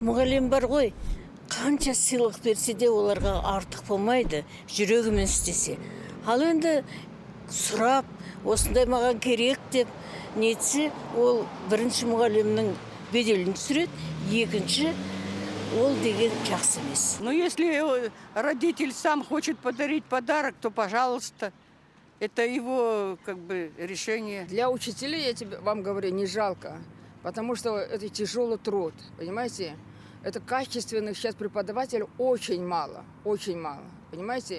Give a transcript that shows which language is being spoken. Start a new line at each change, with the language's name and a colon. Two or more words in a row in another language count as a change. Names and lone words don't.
Kazakh: Мұғалім бар ғой, қанша сыйлық берсе де оларға артық болмайды, жүрегімен істесе. Ал енді сұрап, осындай маған керек деп нетсе, ол бірінші мұғалімнің беделін түсіреді, екінші ол деген жақсы емес.
Russian: Но если родитель сам хочет подарить подарок, то, пожалуйста, это его решение. Для учителей, вам говорю, не жалко, потому что это тяжелый труд, понимаете? Это качественных сейчас преподавателей очень мало, понимаете?